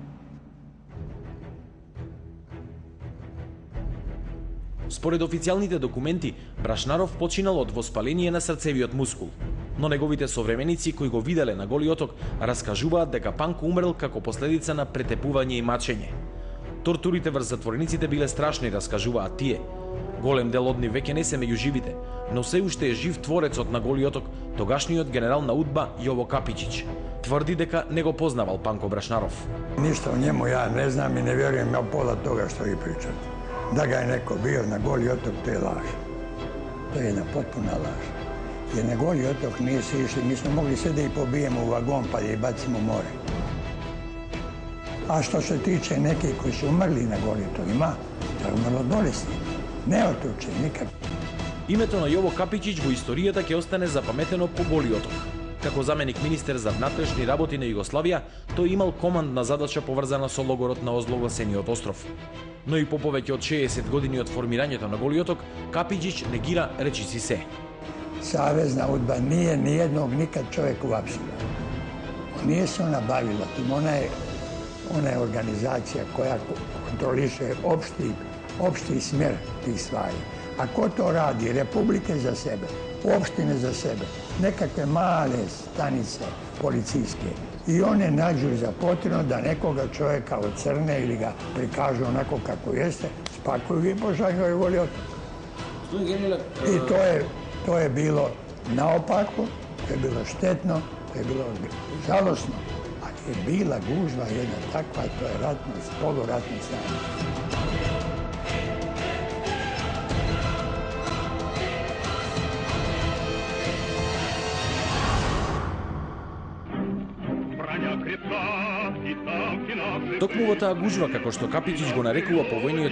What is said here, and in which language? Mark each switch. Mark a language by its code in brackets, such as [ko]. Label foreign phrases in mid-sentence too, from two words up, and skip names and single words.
[mk] Според официјалните документи, Брашнаров починал од воспаление на срцевиот мускул, но неговите современици кои го виделе на Голи оток раскажуваат дека Панко умрел како последица на претепување и мачење. Тортурите врз затворениците биле страшни, раскажуваат тие. Голем дел од нив веќе не се меѓу живите, но се уште е жив творецот на Голи оток, тогашниот генерал на УДБА Јово Капичич. Тврди дека не го познавал Панко Брашнаров. [sr] Ништа о njemu ja ne znam i ne vjerujem ja pola toga što vi pričate. Da ga je neko bio na Goli otok, to je laž. To je jedna potpuna laž. Jer na Goli otok nije se išli, mi smo mogli sve da ih pobijemo u vagon pa da ih bacimo u more. A što se tiče nekih koji su umrli na Goli otok, ima, to je umrlo od bolesti. Не отучи, никак. [mk] Името на Јово Капичич во историјата ќе остане запаметено по Голи оток. Како заменик министер за внатрешни работи на Југославија, тој имал командна задача поврзана со логорот на озлогласениот остров. Но и по повеќе од 60 години од формирањето на Голи оток, Капичич негира речиси се. [sr] Savezna UDBA nije nijednog nikad čovjeka uhapsila. Nije se ona bavila tim, ona je organizacija koja kontroliše opšti smjer tih stvari. A ko to radi? Republike za sebe, opštine za sebe, nekakve male stanice policijske. I one nađu za potrebno da nekoga čovjeka ocrne ili ga prikažu onako kako jeste, spakuju i pošalju i Goli otok. I to je bilo naopako, to je bilo štetno, to je bilo žalosno. Ali je bila gužva jedna takva, to je ratno, poluratno stanje. [mk] Токму во таа гужва, како што Капичич го нарекува повојниот